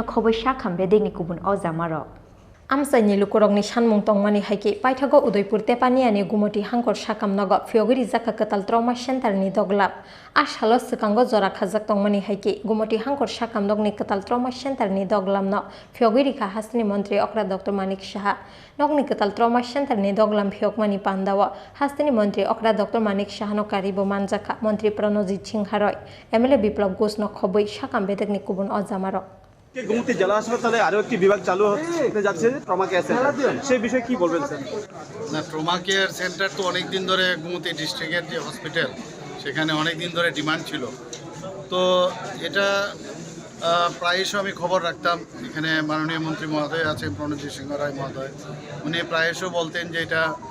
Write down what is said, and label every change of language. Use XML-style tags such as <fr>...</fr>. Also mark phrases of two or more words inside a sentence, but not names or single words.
<trp>Khoboi Sakham Bedegni Kubun Ozamaro Amsani Lukurogni Shanmung Tongmani Haiki Paithago Udaipur Tepaniani Gomati Hangkhor Sakham Nogo Phiyogwi Rwjakha Katal Trauma Center ni Doglab Ashalo Sukango Rwjakha Khajak Tongmani Haiki Gomati Hangkhor Sakham Nogni Katal Trauma Center ni Doglam no Phiyogwi Rwjakha hastani Montri Okra Dr.Manik Saha Nogni Katal Trauma Center ni Doglam Phiyogmani Pandawa hastani Montri Okra Dr.Manik Sahano Karibo Manjakha Montri Pranojit Singharai MLA Biplab Gushno Khoboi Sakham Bedegni Kubun Ozamaro</trp> <bn>গোমতী জেলা হাসপাতালে আরো একটি বিভাগ চালু হতে যাচ্ছে ট্রমা কেয়ার সেন্টার সেই বিষয়ে কি বলবেন স্যার না ট্রমা কেয়ার সেন্টার তো অনেক দিন ধরে গোমতী ডিস্ট্রিক্টের যে হসপিটাল সেখানে অনেক দিন ধরে ডিমান্ড ছিল তো এটা প্রায়শ আমি খবর রাখতাম এখানে মাননীয় মন্ত্রী মহোদয় আছেন প্রণজিৎ সিংহ রায় মহোদয় উনি প্রায়শ বলতেন যে এটা</bn>